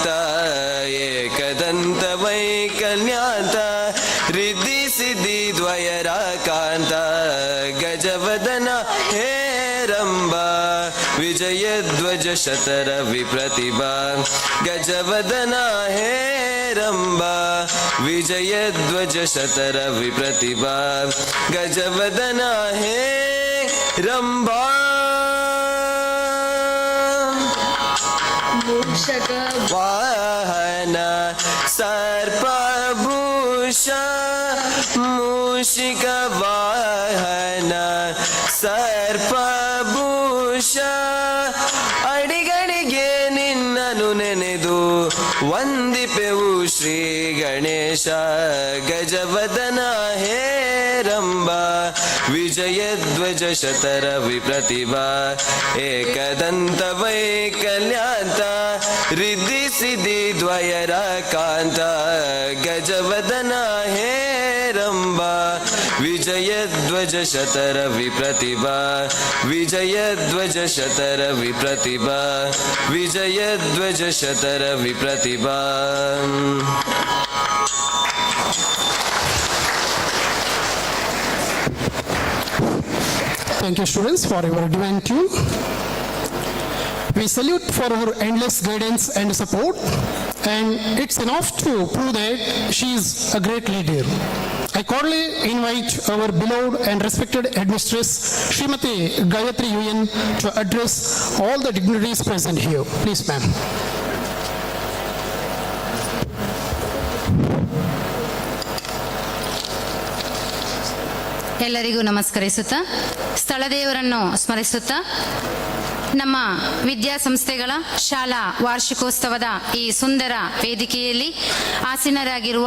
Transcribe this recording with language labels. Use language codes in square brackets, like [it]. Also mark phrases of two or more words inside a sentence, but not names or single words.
[sa] एकदन्त वैकल्यान्त रिद्धि सिद्धि द्वयराकान्त गजवदना हे रम्बा विजयध्वज शतर विप्रतिभा गजवदना हे रम्बा विजयध्वज शतर विप्रतिभा गजवदना हे रम्बा वाहन सर्पभूषा मूषिक वाहन [kn] ಸರ್ಪಭೂಷ ಅಡಿಗಡಿಗೆ ನಿನ್ನನು ನೆನೆದು ವಂದಿಪೆವು [sa] श्री गणेश गजवदन हेरम्बा विजयध्वज शतरविप्रतिभा एकदन्त वैकल्यान्ता रिद्धि सिद्धि द्वयराकान्त गजवदन हेरम्बा विजयध्वज शतरविप्रतिभा विजयध्वज शतरविप्रतिभा विजयध्वज शतरविप्रतिभा. [en] Thank you, students, for your divine tune. We salute for her endless guidance and support, and it's enough to prove that she is a great leader. I cordially invite our beloved and respected headmistress, Srimati Gayatri UN, to address all the dignitaries present here. Please, ma'am. [kn] ಎಲ್ಲರಿಗೂ ನಮಸ್ಕರಿಸುತ್ತಾ ಸ್ಥಳದೇವರನ್ನು ಸ್ಮರಿಸುತ್ತಾ ನಮ್ಮ ವಿದ್ಯಾಸಂಸ್ಥೆಗಳ ಶಾಲಾ ವಾರ್ಷಿಕೋತ್ಸವದ ಈ ಸುಂದರ ವೇದಿಕೆಯಲ್ಲಿ ಆಸೀನರಾಗಿರುವ